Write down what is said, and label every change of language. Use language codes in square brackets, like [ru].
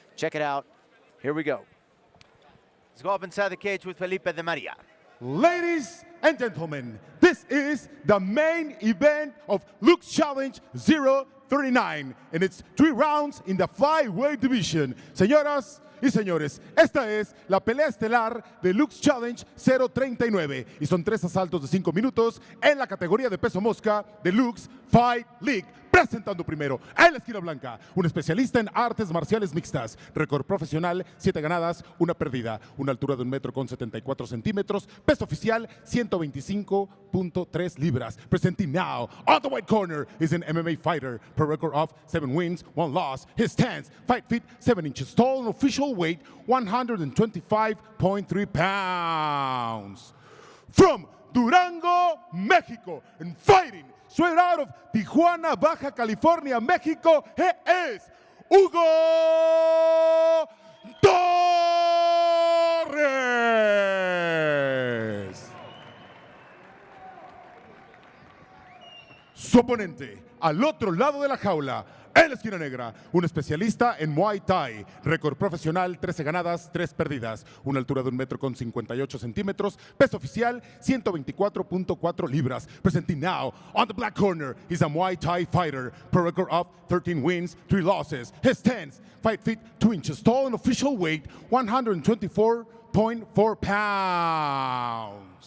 [en] Check it out. Here we go. Let's go up inside the cage with Felipe de Maria. Ladies and gentlemen, this is the main event of LUX Challenge 039, and it's 3 rounds in the flyweight division. [es] Señoras y señores, esta es la pelea estelar de LUX Challenge 039 y son 3 asaltos de 5 minutos en la categoría de peso mosca de LUX Fight League. Presentando primero en la esquina blanca, un especialista en artes marciales mixtas, récord profesional, 7 ganadas, 1 perdida, una altura de 1,74 metros, peso oficial 125.3 libras. [en] Presenting now, on the white corner is an MMA fighter, per record of 7 wins, 1 loss. His stance, 5 feet 7 inches tall, and official weight 125.3 pounds. From Durango, Mexico, and fighting straight out of Tijuana, Baja California, Mexico, he is Hugo Torres. [es] Su oponente, al otro lado de la jaula, en la esquina negra, un especialista en Muay Thai, récord profesional, 13 ganadas, 3 perdidas, una altura de 1,58 metros, peso oficial 124.4 libras. [en] Presenting now, on the black corner, he's a Muay Thai fighter, per record of 13 wins, 3 losses. His stance, 5 feet 2 inches tall, and official weight 124.4 pounds.